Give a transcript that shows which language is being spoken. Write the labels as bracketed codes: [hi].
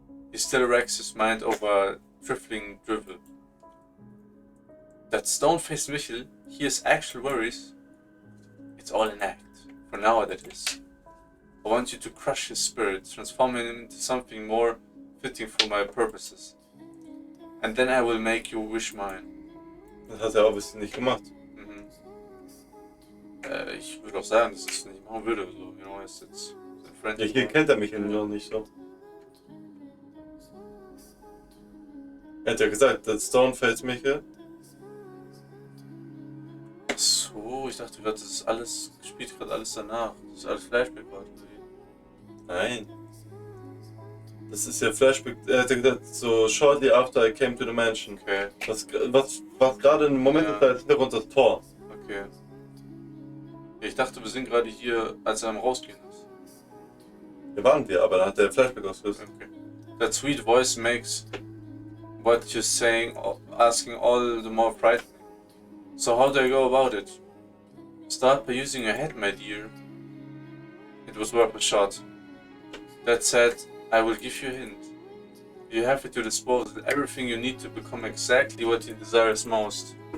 [en] He still racks his mind over trifling drivel. That stone-faced Michel, he has actual worries. It's all an act, for now that is. I want you to crush his spirit, transform him into something more fitting for my purposes. And then I will make your wish mine. [de] Das hat er obviously nicht gemacht. Ich würde auch sagen, dass ich es nicht machen würde. [en] So, you know, it's a friend. [de] Ja, hier kennt er mich noch nicht so. Er hat ja gesagt, das Stone fällt Michael. So, ich dachte gerade, das ist alles, spielt gerade alles danach. Das ist alles Flashback gerade. Nein. Das ist ja Flashback, er hat ja gesagt, [en] so shortly after I came to the mansion. [de] Okay, Was gerade im Moment Ja. ist, da als Hintergrund das Tor. okay. Ja, ich dachte, wir sind gerade hier, als er am Rausgehen ist. Hier waren wir, aber da hat der Flashback ausgelöst. Okay. [en] That sweet voice makes what you're saying, asking all the more frightening. So how do I go about it? Start by using your head, my dear. It was worth a shot. That said, I will give you a hint. You have at your disposal everything you need to become exactly what you desire most.